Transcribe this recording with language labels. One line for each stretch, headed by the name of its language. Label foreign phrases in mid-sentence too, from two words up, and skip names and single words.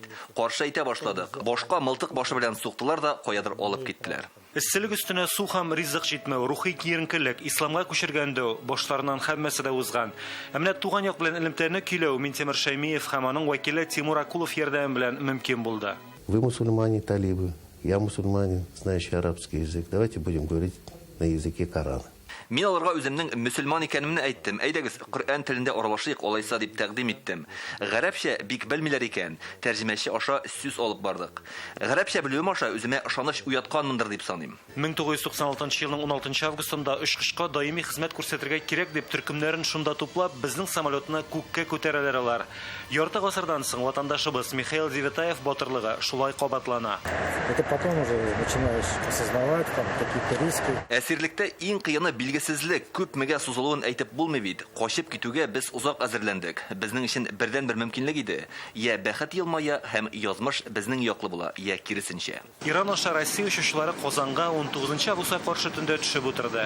Tatar: Каршы әйтә башладык. Башка мылтык башы белән суктылар да каядыр алып киттеләр. Эсселек үстенә су һәм ризык җитмәү, рухи киеренкелек, исламга күчергәндә башларыннан һәммәсе дә узган. Ә менә туган як белән элемтәне көйләү Минтимер Шәймиев һәм аның вәкиле Тимур Акулов ярдәме белән мөмкин булды.
Russian: Вы мусульмане талибы, я мусульманин, знающий арабский язык. Давайте будем говорить на языке Корана.
Tatar: Мин аларга үземнең мөселман икәнемне әйттем. Әйдәгез, Коръән телендә аралашыйк, алайса дип тәкъдим иттем. Гарәпчә бик белмиләр икән. Тәрҗемәче аша сүз алып бардык. Гарәпчә белүем аша үземә ышаныч уятканмындыр дип саныйм. 1996 елның 16 августында очкычка даими хезмәт күрсәтергә кирәк дип төркемнәрен шунда туплап, безнең самолетны күккә күтәрәләр алар. Ярты гасырдан соң ватандашыбыз Михаил Девятаев батырлыгы шулай кабатлана.
Russian: Это потом уже начинаешь осознавать там какие-то риски.
Tatar: Әсирлектә иң кыены билгесезлек, күпмегә сузылуын әйтеп булмый бит. Качып китүгә без узак әзерләндек. Безнең өчен бердән-бер мөмкинлек иде. Я бәхет елмая һәм язмыш безнең яклы була, я киресенчә. Иран аша Россия учучылары Казанга 19 августка каршы төндә төшеп утырды.